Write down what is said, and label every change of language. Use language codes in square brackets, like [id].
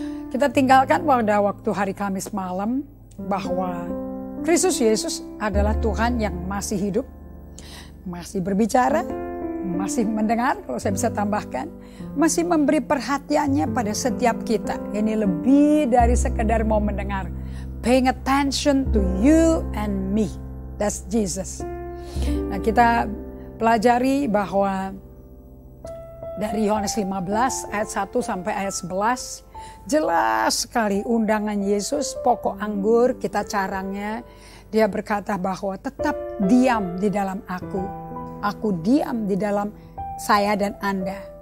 [id] Kita tinggalkan pada waktu hari Kamis malam bahwa Kristus Yesus adalah Tuhan yang masih hidup, masih berbicara, masih mendengar, kalau saya bisa tambahkan, masih memberi perhatiannya pada setiap kita. Ini lebih dari sekedar mau mendengar. [en] Paying attention to you and me. That's Jesus. [id] Nah, kita pelajari bahwa dari Yohanes 15 ayat 1 sampai ayat 11, jelas sekali undangan Yesus, pokok anggur, kita carangnya. Dia berkata bahwa tetap diam di dalam aku diam di dalam saya dan Anda.